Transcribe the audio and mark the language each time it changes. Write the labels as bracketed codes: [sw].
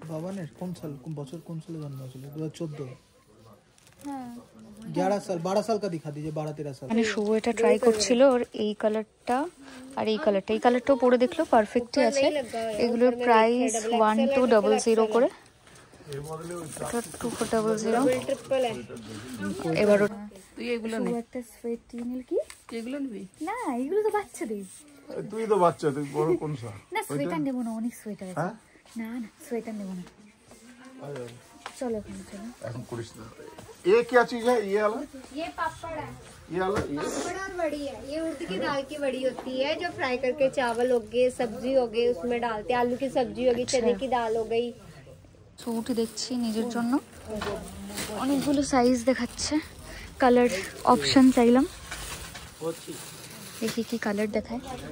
[bn] বাবানের কোন সাল, কোন বছর, কোন সালে জন্ম হয়েছিল? 2014। হ্যাঁ [hi] 11 साल 12 साल का दिखा दीजिए, 12-13 साल। [bn] মানে শুভ এটা ট্রাই করছিল, ওর এই কালারটা আর এই কালারটাও পরে দেখলো পারফেক্টই আছে। এগুলোর প্রাইস 1200 করে, এটা 2400। এবার তুই এগুলো নে, একটা সোয়েট টিনিল কি এগুলো নিবি না, এগুলো তো বাচ্চাদের। তুই তো বাচ্চা, তুই বড় কোন সা? না সোয়েটার নেবো না, অনেক সোয়েটার আছে। না না সোয়েটার নেবো না, চলো ওখানে চলো। এখন করিস না। [hi] ये क्या चीज है? ये वाला, ये पापड़ है, ये वाला, ये पापड़ और बड़ी है। ये उड़द की दाल की बड़ी होती है जो फ्राई करके चावल हो गए, सब्जी हो गई उसमें डालते हैं, आलू की सब्जी हो गई, चने की दाल हो गई। [bn] স্যুট দেখছি নিজের জন্য, অনেকগুলো সাইজ দেখাচ্ছে। কালার অপশন চাইলাম, দেখি কি কালার দেখায়।